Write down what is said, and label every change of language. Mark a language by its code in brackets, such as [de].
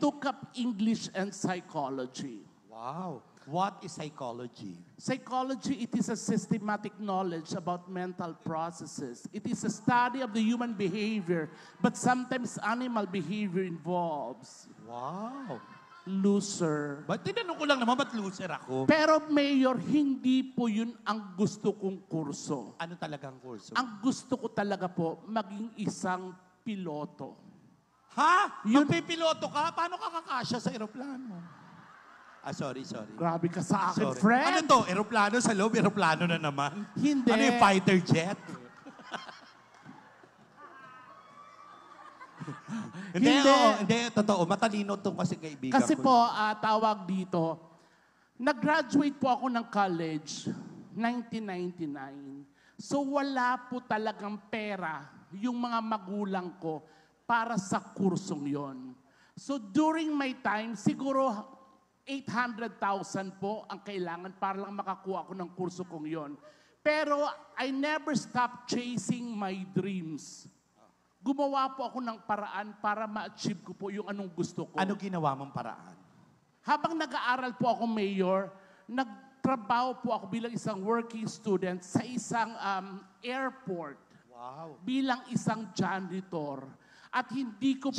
[en] took up English and psychology. Wow. What is psychology? Psychology, it is a systematic knowledge about mental processes. It is a study of the human behavior, but sometimes animal behavior involves. Wow. Loser. [tl] Ba't tinanong ko lang naman, ba't loser ako? Pero Mayor, hindi po yun ang gusto kong kurso. Ano talagang kurso? Ang gusto ko talaga po, maging isang piloto. Ha? Magpipiloto ka? Paano ka kakasya sa eroplano? [en] Sorry. [tl] Grabe ka sa akin, [en] Sorry. friend. [tl] Ano to? Eroplano sa loob? Eroplano na naman? Hindi. Ano yung fighter jet? Hindi. Totoo. Matalino to kasi kaibigan Kasi ko. po, tawag dito, nag-graduate po ako ng college, 1999. So wala po talagang pera yung mga magulang ko para sa kursong yon. [en] So during my time, [tl] siguro 800,000 po ang kailangan para lang makakuha ko ng kurso kong yon. [en] Pero I never stopped chasing my dreams. [tl] Gumawa po ako ng paraan para ma-achieve ko po yung anong gusto ko. Ano ginawa mong paraan? Habang nag-aaral po ako, Mayor, nagtrabaho po ako bilang isang working student sa isang airport. Wow. Bilang isang janitor. At hindi ko po...